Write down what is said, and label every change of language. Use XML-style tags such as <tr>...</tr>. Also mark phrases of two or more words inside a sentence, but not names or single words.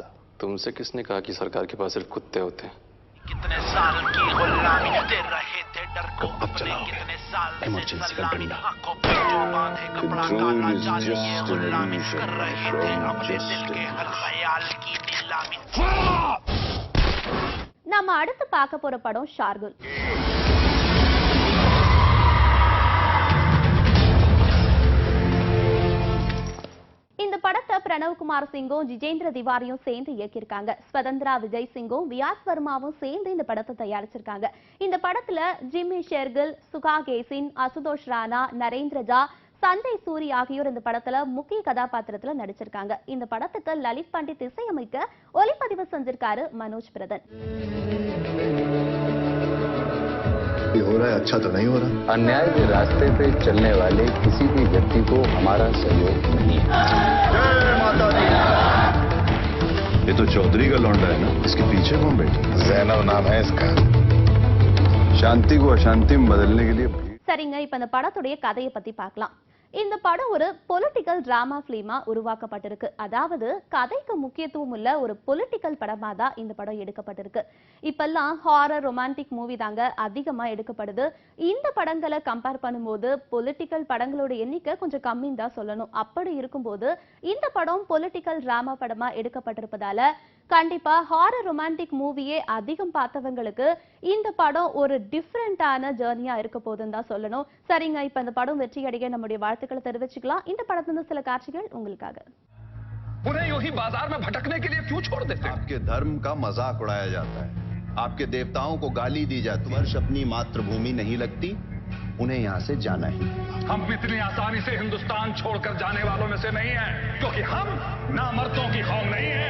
<hi>तुमसे किसने कहा कि सरकार के पास सिर्फ कुत्ते होते हैं? कितने साल की गुलामी दे रहे थे डर को अपने, कितने साल इमरजेंसी का डंडा। आंखों पे जो बांधे कपड़ा काला जाली ये गुलामी कर रहे थे अपने दिल के हर ख्याल की नीलामी।</hi> <ta>நம்ம அடுத்து பார்க்க போற படம் ஷார்குல். இந்த படத்தை பிரணவ்குமார் சிங்கும் ஜிஜேந்திர திவாரியும் சேர்ந்து இயக்கியிருக்காங்க. ஸ்வதந்திரா விஜய் சிங்கும் வியாஸ் வர்மாவும் சேர்ந்து இந்த படத்தை தயாரிச்சிருக்காங்க. இந்த படத்துல ஜிம்மி ஷெர்கில், சுகா கேசின், அசுதோஷ் ராணா, நரேந்திரஜா, சஞ்சய் சூரி ஆகியோர் இந்த படத்துல முக்கிய கதாபாத்திரத்துல நடிச்சிருக்காங்க. இந்த படத்துக்கு லலித் பண்டிட் இசையமைக்க ஒளிப்பதிவு செஞ்சிருக்காரு மனோஜ் பிரதன்.</ta> <hi>हो रहा है अच्छा तो नहीं हो रहा। अन्याय के रास्ते पे चलने वाले किसी भी व्यक्ति को हमारा सहयोग नहीं है। जय माता दी। ये तो चौधरी का लौंडा है ना, इसके पीछे कौन बैठा? जैनब नाम है इसका। शांति को अशांति में बदलने के लिए।</hi> <ta>சரிங்க, இப்ப இந்த படத்துடைய கதையை பத்தி பார்க்கலாம். இந்த படம் ஒரு</ta> <en>political drama</en> <ta>பிலிமா உருவாக்கப்பட்டிருக்கு. அதாவது கதைக்கு முக்கியத்துவம் உள்ள ஒரு பொலிட்டிக்கல் படமா தான் இந்த படம் எடுக்கப்பட்டிருக்கு. இப்பெல்லாம்</ta> <en>horror romantic movie</en> <ta>தாங்க அதிகமா எடுக்கப்படுது. இந்த படங்களை கம்பேர் பண்ணும்போது பொலிட்டிக்கல் படங்களோட எண்ணிக்கை கொஞ்சம் கம்மின்னு தான் சொல்லணும். அப்படி இருக்கும்போது இந்த படம்</ta> <en>political drama</en> <ta>படமா எடுக்கப்பட்டிருப்பதால கண்டிப்பா</ta> <en>horror romantic movie</en> <ta>அதிகம் பார்த்தவங்களுக்கு இந்த படம் ஒரு டிஃபரெண்டான ஜர்னியா இருக்க போதுன்னு தான் சொல்லணும். சரிங்க, இப்ப இந்த படம் வெற்றி அடைய நம்முடைய வாழ்த்துக்களை தெரிவிச்சுக்கலாம். இந்த படத்துல சில காட்சிகள் உங்களுக்காக.</ta> <hi>उन्हें यूं ही बाजार में भटकने के लिए क्यों छोड़ देते? आपके धर्म का मजाक उड़ाया जाता है, आपके देवताओं को गाली दी जाती है। वर्ष अपनी मातृभूमि नहीं लगती, उन्हें यहाँ से जाना ही। हम इतनी आसानी से हिंदुस्तान छोड़कर जाने वालों में से नहीं हैं, क्योंकि हम नामर्दों की कौम नहीं है।</hi>